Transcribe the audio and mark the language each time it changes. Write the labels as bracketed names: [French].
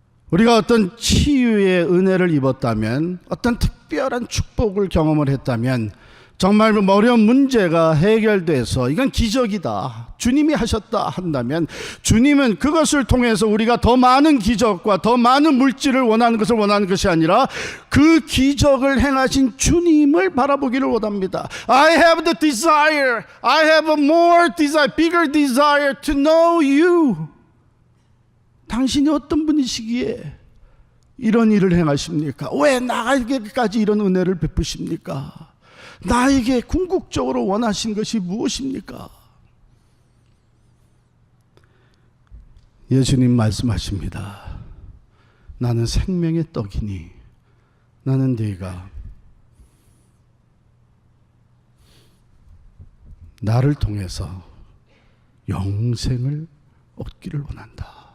[Korean] 우리가 어떤 치유의 은혜를 입었다면, 어떤 특별한 축복을 경험을 했다면, 정말 어려운 문제가 해결돼서 이건 기적이다, 주님이 하셨다 한다면, 주님은 그것을 통해서 우리가 더 많은 기적과 더 많은 물질을 원하는 것이 아니라 그 기적을 행하신 주님을 바라보기를 원합니다. [English] I have the desire, I have a more desire, bigger desire to know you. [Korean] 당신이 어떤 분이시기에 이런 일을 행하십니까? 왜 나에게까지 이런 은혜를 베푸십니까? 나에게 궁극적으로 원하신 것이 무엇입니까? 예수님 말씀하십니다. 나는 생명의 떡이니 나는 네가 나를 통해서 영생을 얻기를 원한다.